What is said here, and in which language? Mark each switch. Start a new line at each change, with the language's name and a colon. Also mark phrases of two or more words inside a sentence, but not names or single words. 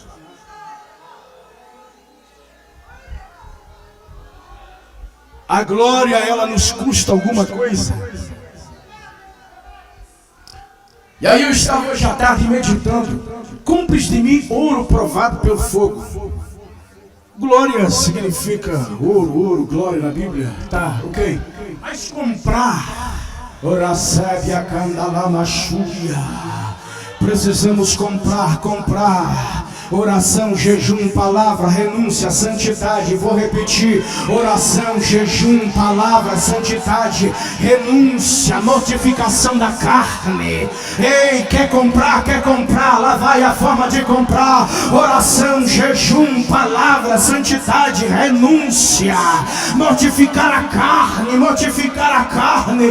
Portuguese: A glória, ela nos custa alguma coisa. E aí eu estava hoje à tarde meditando. Compres de mim ouro provado pelo fogo. Glória significa ouro, glória na Bíblia. Tá, ok. Mas comprar, oracébia candalama chúbia. Precisamos comprar. Oração, jejum, palavra, renúncia, santidade. Vou repetir: oração, jejum, palavra, santidade, renúncia, mortificação da carne. Ei, quer comprar? Lá vai a forma de comprar. Oração, jejum, palavra, santidade, renúncia, mortificar a carne.